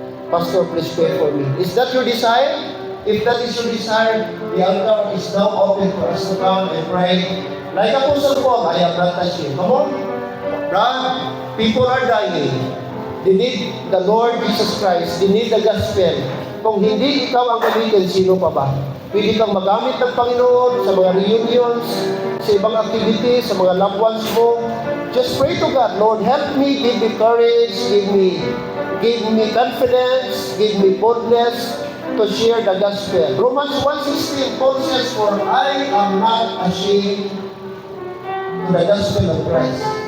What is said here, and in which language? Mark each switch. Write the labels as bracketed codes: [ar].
[en] Pastor, please pray for me. Is that your desire? If that is your desire, the altar is now open for us to come and pray. Like Apostle Paul, I am not ashamed. Come on. Brother, people are dying. They need the Lord Jesus Christ. They need the gospel. [tl] Kung hindi ikaw ang gamitin, sino pa ba? Pwede kang magamit ng Panginoon sa mga reunions, sa ibang activities, sa mga loved ones mo. [en] Just pray to God, Lord, help me, give me courage, give me confidence, give me boldness to share the gospel. Romans 1:16, Paul says, for I am not ashamed of the gospel of Christ.